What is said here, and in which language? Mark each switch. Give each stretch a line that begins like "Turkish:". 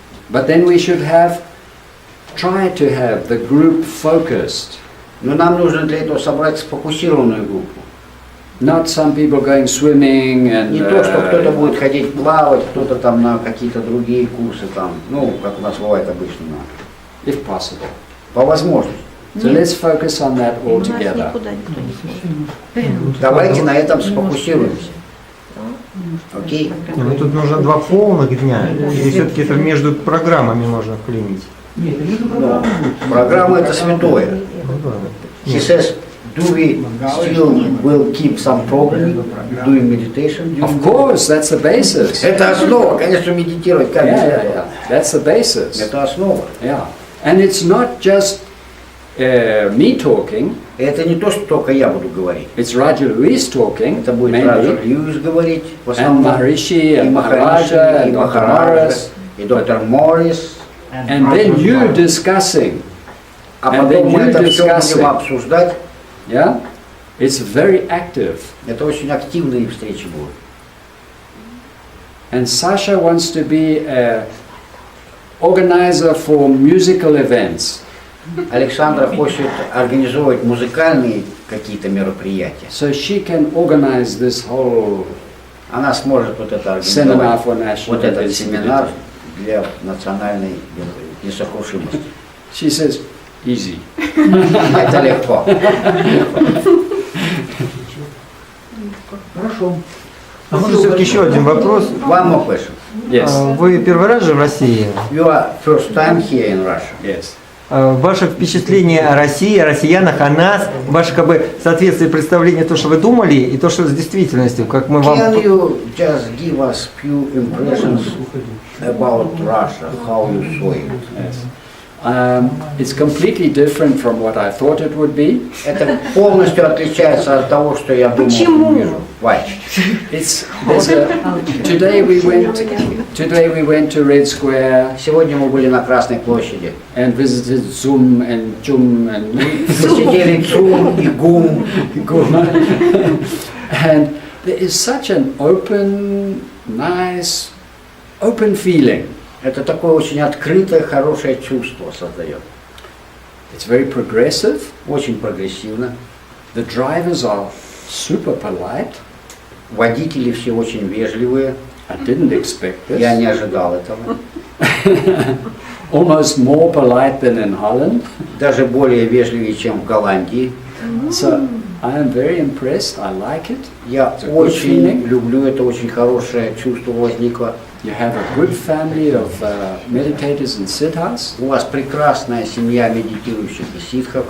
English: But then we should try to have the group focused.
Russian: Но нам нужно для этого собрать сфокусированную группу.
English: Not some people going swimming and
Russian: Не то, что кто-то будет ходить плавать, кто-то там на какие-то другие курсы, там, ну, как у нас бывает обычно,
English: if possible.
Russian: по возможности.
English: So let's focus on that all
Russian: У нас
English: together.
Russian: никуда никто не сможет. Давайте на этом сфокусируемся. Окей? Ну тут нужно 2 полных дня, или все-таки это между программами можно вклинить? Но программа это святое. Ну, да.
English: He
Russian: Нет.
English: says, do we still will keep some program, doing meditation? Of course, that's the basis.
Russian: Это основа, конечно, медитировать как без этого.
English: Yeah. That's the basis.
Russian: Это основа.
English: Yeah. And it's not just me talking,
Russian: Это не то, что только я буду говорить.
English: it's Raja Luis talking,
Russian: Это будет Раджа
English: mainly,
Russian: Льюис говорить в
English: and
Russian: основном.
English: Maharishi,
Russian: И
English: and
Russian: Махариши,
English: Maharaja,
Russian: и
English: and Dr.
Russian: Махараджа,
English: Morris,
Russian: и доктор Моррис.
English: and then you discussing.
Russian: А
English: And
Russian: потом
English: then
Russian: мы
English: you
Russian: это все
English: discussing.
Russian: будем обсуждать.
English: Yeah? It's very active.
Russian: Это очень активные встречи будут.
English: And Sasha wants to be an organizer for musical events.
Russian: Александра хочет организовывать музыкальные какие-то мероприятия.
English: So she can organize this whole
Russian: Она сможет вот это
English: seminar
Russian: организовать,
English: for national
Russian: вот этот
English: visibility.
Russian: семинар для национальной несокрушимости.
English: She says, easy.
Russian: Это легко. Хорошо. А может все-таки еще один вопрос?
English: One more question. Yes,
Russian: Вы первый раз же в России?
English: You are first time here in Russia. yes.
Russian: Ваше впечатление о России, о россиянах, о нас, ваше как бы соответствие представления, то, что вы думали, и то, что с действительностью, как мы вам...
English: Can you just give us few impressions about Russia, how you saw it? Yes. It's completely different from what I thought it would be.
Russian: Это полностью отличается от того, что я думал. Почему? Вижу.
English: Why? Today we went to Red Square
Russian: Сегодня мы были на Красной площади.
English: and visited Zum and Jum and
Russian: Посетили ЦУМ и ГУМ.
English: and there is such an open, nice, open feeling.
Russian: Это такое очень открытое, хорошее чувство создает.
English: It's very progressive.
Russian: Очень прогрессивно.
English: The drivers are super polite.
Russian: Водители все очень вежливые.
English: I didn't expect
Russian: Я не
English: this.
Russian: ожидал этого.
English: Almost more polite than in Holland.
Russian: Даже более вежливее, чем в Голландии.
English: So I am very impressed. I like it.
Russian: Я
English: It's a good
Russian: очень
English: feeling.
Russian: люблю это, очень хорошее чувство возникло.
English: You have a good family of meditators and siddhas.
Russian: У вас прекрасная семья медитирующих и ситхов.